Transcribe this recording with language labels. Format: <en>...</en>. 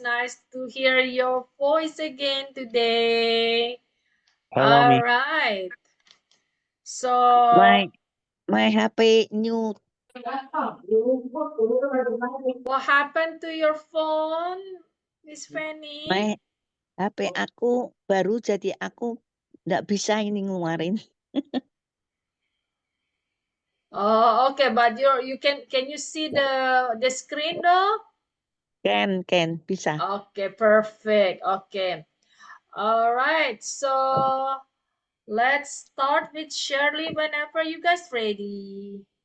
<en>Nice to hear your voice again today. Hello, Miss. right. So, My HP new. what happened to your phone, Miss Fanny?</en> <id>My HP aku baru jadi aku nggak bisa ini ngeluarin.</id> <en>Oh, okay, but you can you see the screen though?</en> <id>Can bisa.</id> <en>Okay, perfect. Okay. All right. So, let's start with Shirley whenever you guys ready.</en>